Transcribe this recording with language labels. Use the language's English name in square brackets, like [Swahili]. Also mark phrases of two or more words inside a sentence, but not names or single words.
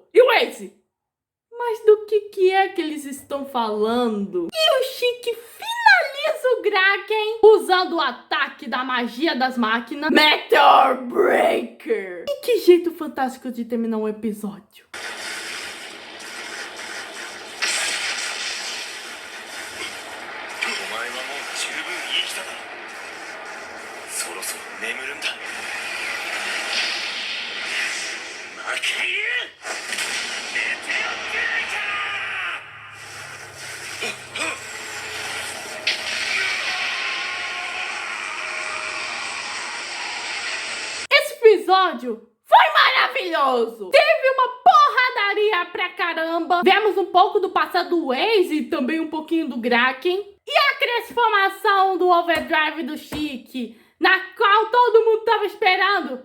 [Portuguese] E o Ace? Mas do que é que eles estão falando? E o Shiki finaliza o Graken usando o ataque da magia das máquinas, Meteor Breaker! E que jeito fantástico de terminar um episódio! [Japanese] お前はもう十分生きただろう。そろそろ眠るんだ。魔界流メテオブレイカー。 [Portuguese] Esse episódio foi maravilhoso! Teve uma porradaria pra caramba! Vemos um pouco do passado do Ace e também um pouquinho do Graken. E a transformação do Overdrive do Shiki, na qual todo mundo tava esperando.